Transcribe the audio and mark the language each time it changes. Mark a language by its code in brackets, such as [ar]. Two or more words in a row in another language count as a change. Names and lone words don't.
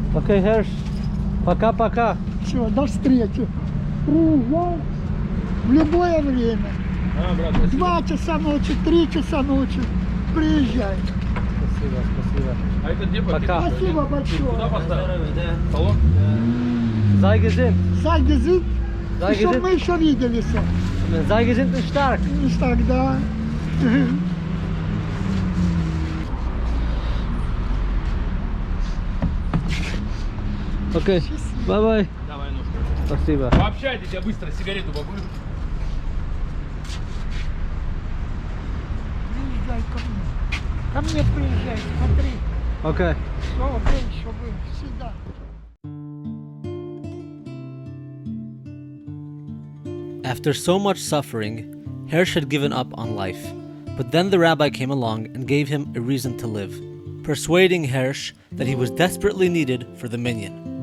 [ru] Окей, Hersh. Пока-пока. Все, до встречи. Приезжай в любое время. брат, спасибо. 2 часа ночи, 3 часа ночи. Приезжай. Спасибо. А это где Пока. Спасибо Куда большое. поставил? Салон? [de] Sei gesund. Sei gesund. Sei [ru] Чтоб [de] gesund. [ru] мы еще виделись. [de] Sei gesund und stark. [ru] Тогда. Окей. Bye-bye. Давай ножку. Спасибо. Пообщайтесь, я быстро сигарету покурю. Приезжай ко мне. Ко мне приезжай, смотри. Окей. Все, был, что был. Всегда. [en] After so much suffering, Hersh had given up on life. But then the rabbi came along and gave him a reason to live, persuading Hersh that he was desperately needed for the minyan.